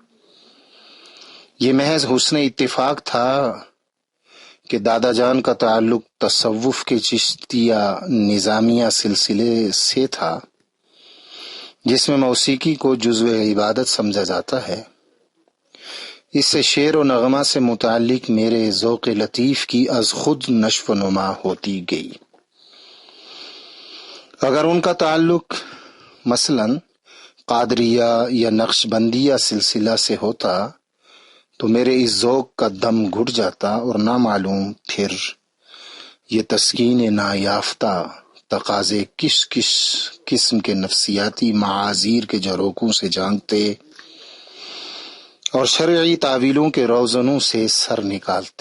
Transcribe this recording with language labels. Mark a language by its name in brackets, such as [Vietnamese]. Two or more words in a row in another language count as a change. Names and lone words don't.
[Urdu] یہ محض حسن اتفاق تھا کہ دادا جان کا تعلق تصوف کے چشتیہ نظامیہ سلسلے سے تھا، جس میں موسیقی کو جزو عبادت سمجھا جاتا ہے۔ اس سے شعر و نغمہ سے متعلق میرے ذوق لطیف کی از خود نشو و نما ہوتی گئی۔ اگر ان کا تعلق مثلاً قادریہ یا نقش بندیہ سلسلہ سے ہوتا تو میرے اس ذوق کا دم گھٹ جاتا اور نہ معلوم پھر یہ تسکین نایافتہ تقاضے کس کس قسم کے نفسیاتی معاذیر کے جروکوں سے جانگتے اور شرعی تعویلوں کے روزنوں سے سر نکالتے۔